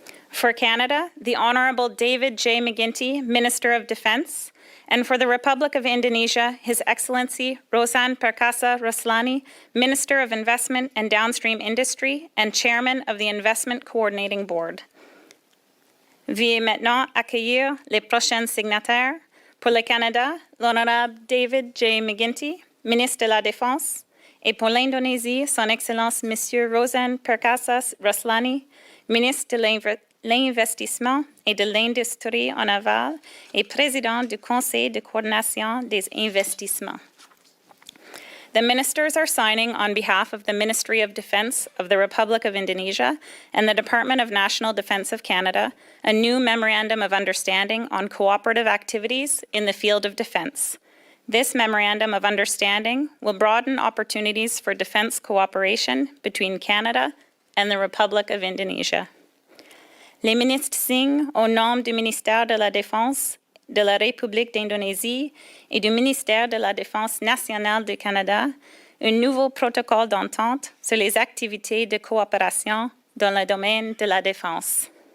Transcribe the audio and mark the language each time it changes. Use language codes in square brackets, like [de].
[en] For Canada, the Honourable David J. McGuinty, Minister of Defence, And for the Republic of Indonesia, His Excellency Rozan Perkasa Ruslani, Minister of Investment and Downstream Industry and Chairman of the Investment Coordinating Board. [fr] Veuillez maintenant accueillir les prochains signataires. Pour le Canada, l'Honorable David J. McGuinty, Ministre de la Défense, et pour l'Indonésie, Son Excellence Monsieur Rozan Perkasa Ruslani, Ministre de l'Investissement et de l'Industrie en aval et Président du Conseil de coordination des investissements. [en] The ministers are signing on behalf of the Ministry of Defense of the Republic of Indonesia and the Department of National Defense of Canada a new Memorandum of Understanding on cooperative activities in the field of defense. This Memorandum of Understanding will broaden opportunities for defense cooperation between Canada and the Republic of Indonesia. [fr] Les ministres signent au nom du ministère de la Défense de la République d'Indonésie et du ministère de la Défense nationale du Canada un nouveau protocole d'entente sur les activités de coopération dans le domaine de la défense.